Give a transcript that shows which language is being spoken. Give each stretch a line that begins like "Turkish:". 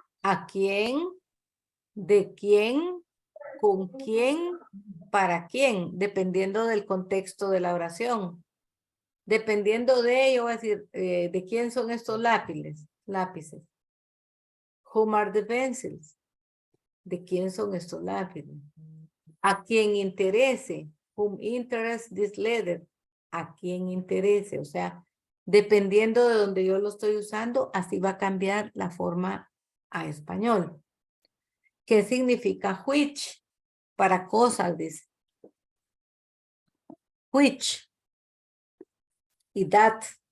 Spanish: ¿A quién? ¿De quién? ¿Con quién? ¿Para quién? Dependiendo del contexto de la oración. Dependiendo de ello, voy a decir, ¿de quién son estos lápices? Lápices.
English: Whom are the pencils? ¿De quién son estos lápices?
Spanish: ¿A quién interese?
English: Whom interest this letter?
Spanish: ¿A quién interese? O sea, dependiendo de donde yo lo estoy usando, así va a cambiar la forma a español. ¿Qué significa which? Para cosas, dice. Which. Y that.